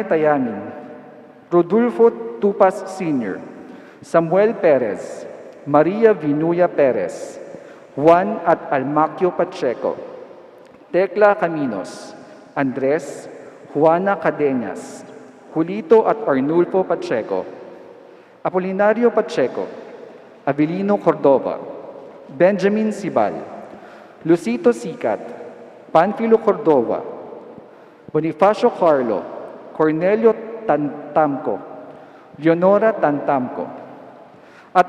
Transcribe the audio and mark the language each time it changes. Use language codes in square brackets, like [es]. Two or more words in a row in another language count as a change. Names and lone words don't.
[pam] Tayamin, Rodolfo Tupas Sr., Samuel Perez, Maria Vinuya Perez, Juan at Almacio Pacheco, Tekla Caminos, Andres, Juana Cadenas, Julito at Arnulfo Pacheco, Apolinario Pacheco, Avelino Cordova, Benjamin Sibal, Lucito Sicat, Panfilo Cordova, Bonifacio Carlo, Cornelio Tantamco, Leonora Tantamco, at